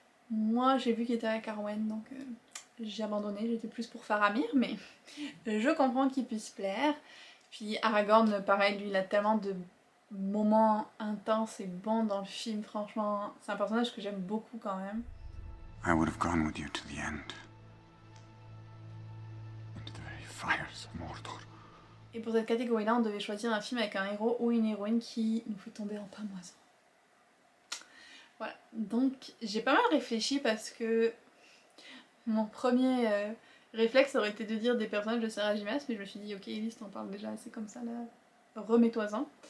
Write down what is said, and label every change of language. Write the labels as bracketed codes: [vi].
[fr] Moi j'ai vu qu'il était avec Arwen, donc j'ai abandonné, j'étais plus pour Faramir, mais je comprends qu'il puisse plaire. Puis Aragorn, pareil, lui il a tellement de moments intenses et bons dans le film, franchement, c'est un personnage que j'aime beaucoup quand même. [en] I would have gone with you to the end. Into the very fires of Mordor. [fr] Et pour cette catégorie-là, on devait choisir un film avec un héros ou une héroïne qui nous fait tomber en pâmoison. Voilà, donc j'ai pas mal réfléchi parce que mon premier réflexe aurait été de dire des personnages de Sarah J. Maas, mais je me suis dit, ok Elise, t'en parles déjà assez comme ça là, remets-toi-en.